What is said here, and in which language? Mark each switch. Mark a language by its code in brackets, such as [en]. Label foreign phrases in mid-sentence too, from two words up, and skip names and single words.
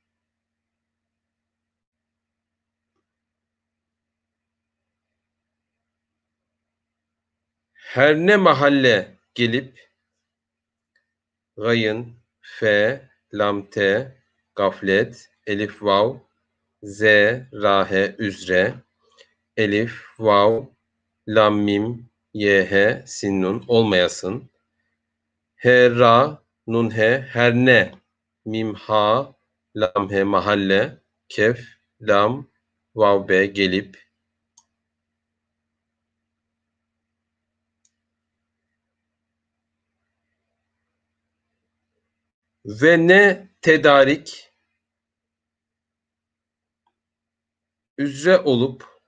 [tr] Her ne mahalle gelip gayın, fe, lam, te, gaflet, elif, vav, z, rahe, üzre, elif, vav, lam, mim, yh, sin, nun olmayasın. He, ra, nun, he, her ne, mim, ha, lam, he, mahalle, kef, lam, vav, be, gelip, ve ne tedarik, üzre olup,